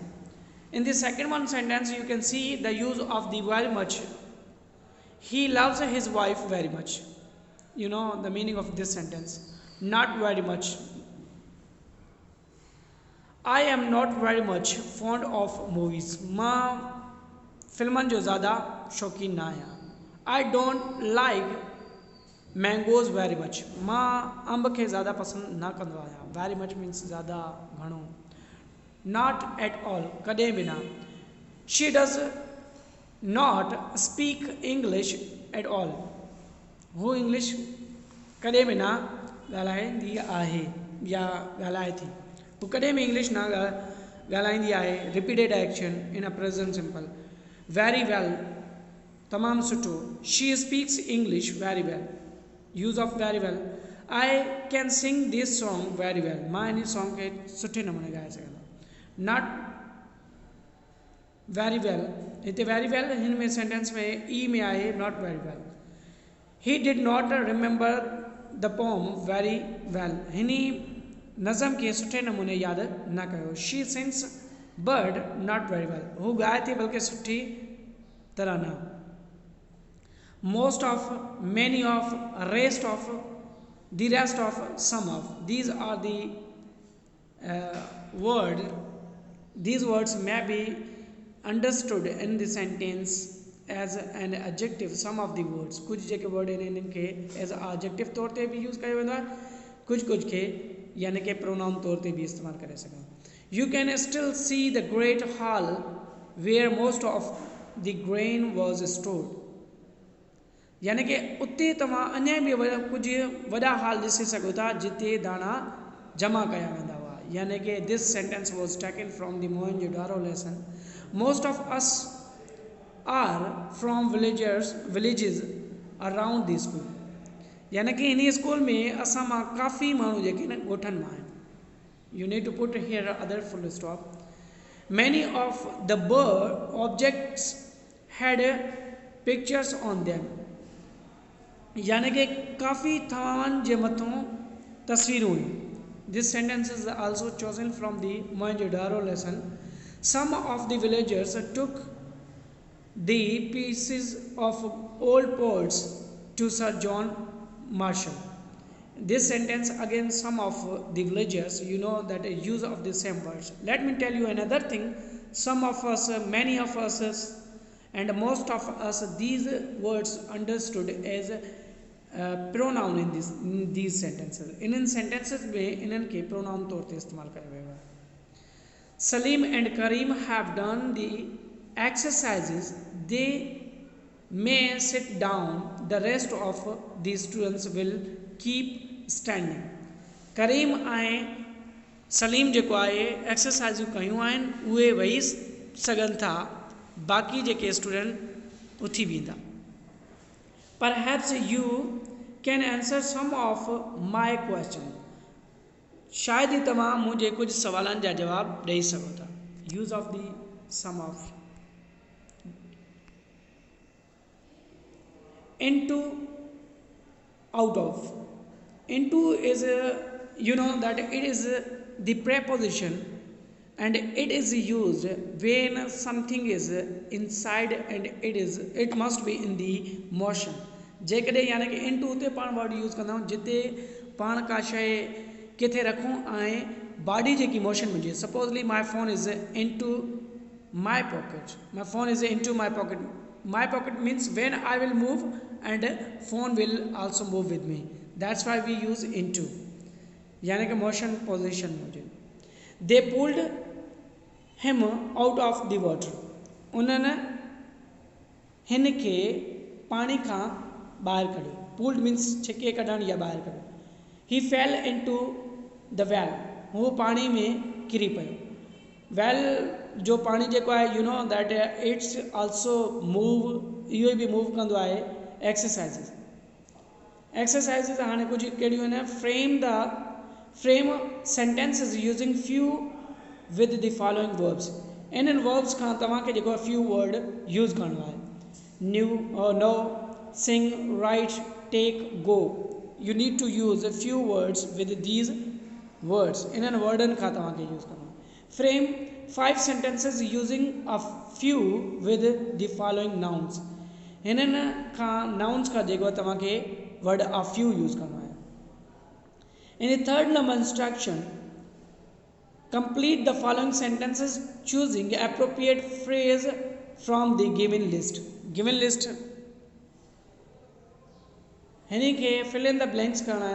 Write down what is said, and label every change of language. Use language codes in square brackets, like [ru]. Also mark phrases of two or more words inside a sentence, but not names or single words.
[en] In the second one sentence, you can see the use of the very much. He loves his wife very much. You know the meaning of this sentence. Not very much. I am not very much fond of movies. [sd] मां फिल्मनि जो ज़्यादा शौकीन ना आहियां. [en] I don't like mangoes very much. [sd] मां अंब खे ज़्यादा पसंदि न कंदो आहियां. [en] Very much means [sd] ज़्यादा घणो. [en] Not at all. [sd] कॾहिं बि न. [en] She does not speak English at all. [sd] हू इंग्लिश कॾहिं बि न ॻाल्हाईंदी आहे या ॻाल्हाए थी. हू कॾहिं बि इंग्लिश न ॻाल्हाईंदी आहे. [en] repeated action in a present simple. very well [sd] तमामु सुठो. [en] She speaks English very well. use of very well. I can sing this song very well. [sd] मां इन सॉन्ग खे सुठे नमूने ॻाए सघंदो. [en] not very well. [sd] हिते [en] very well [sd] हिन में सेंटेंस में ई में आहे. [en] not very well. He did not remember the poem very well. [sd] हिनी नज़म खे सुठे नमूने यादि न कयो. [en] She sings but not very well. [sd] हू ॻाए थी बल्कि सुठी तरह न. [en] most of, many of, rest of, the rest of, some of. these are the word. These words may be understood in the sentence as an adjective. Some of the words, [sd] कुछ जेके वर्ड आहिनि इन्हनि खे [en] as adjective [sd] तौर ते बि यूज़ कयो वेंदो आहे. कुछ खे यानी कि प्रोनाउन तौर ते बि इस्तेमालु करे सघूं. [en] You can still see the great hall where most of the grain was stored. [sd] यानी कि उते तव्हां अञा बि कुझु वॾा हाल ॾिसी सघो था जिते दाणा जमा कया वेंदा हुआ. यानी कि [en] this sentence was taken from the Mohenjo-daro lesson. Most of us are from villages around the school. [sd] यानी कि इन स्कूल में असां मां काफ़ी माण्हू जेके न ॻोठनि मां आहिनि. [en] You need to put here other full stop. Many of the bird objects had pictures on them. [sd] यानी कि काफ़ी तव्हां जे मथां तस्वीरूं हुयूं. [en] This sentence is also chosen from the Mohenjo-daro lesson. Some of the villagers took the pieces of old pots to Sir John Marshall. This sentence again, some of the villagers, you know that use of the same words. Let me tell you another thing. Some of us, many of us, and most of us, these words understood as pronoun in these sentences. [sd] इन sentences में इन्हनि खे pronoun तौर ते इस्तेमाल कयो वियो आहे. [en] Salim and Karim have done the exercises. They may sit down. The rest of the students will keep standing. [sd] Karim ऐं सलीम जेको आहे एक्सरसाइज़ूं कयूं आहिनि उहे वेही सघनि था. बाक़ी जेके स्टूडेंट उथी बीहंदा. [en] Perhaps you can answer some of my question. [sd] शायद ही तव्हां मुझे कुछ सवालनि जा जवाब ॾेई सघो था. [en] Use of the some of. Into, out of. Into is you know that it is the preposition and it is used when something is inside and it must be in the motion. [sd] जेकॾहिं यानी कि into उते पाण [en] word use [sd] कंदा आहियूं जिते पाण का शइ किथे रखूं ऐं बॉडी जेकी मोशन में हुजे. [en] supposedly my phone is into my pocket. My phone is into my pocket. My pocket means when I will move and phone will also move with me. That's why we use into. [sd] यानी कि [en] motion position [sd] में हुजे. [en] They pulled him out of the water. [sd] उन्हनि हिन खे पाणी खां ॿाहिरि कढियो. [en] Pulled means [sd] छिके कढणु या ॿाहिरि कढियो. [en] He fell into the well. [sd] हू पाणी में किरी पियो. Well जो पाणी जेको आहे [en] you know that it's also move. [sd] इहो बि मूव कंदो आहे. Exercises. Exercises हाणे कुझु कहिड़ियूं आहिनि. [en] Frame sentences using few with the following verbs. [sd] इन्हनि verbs खां तव्हांखे जेको आहे [en] few word use [sd] करणो आहे. [en] New or no, sing, write, take, go. You need to use a few words with these words. [sd] इन्हनि वर्डनि खां तव्हांखे use करणो आहे. [en] Frame 5 sentences using a few with the following nouns. [sd] इन्हनि खां nouns खां जेको आहे तव्हांखे [en] word a few use [sd] करणो आहे. [en] In the third number instruction, complete the following sentences choosing appropriate phrase from the given list. Given list [sd] हिनी के [en] fill in the blanks [sd] करना.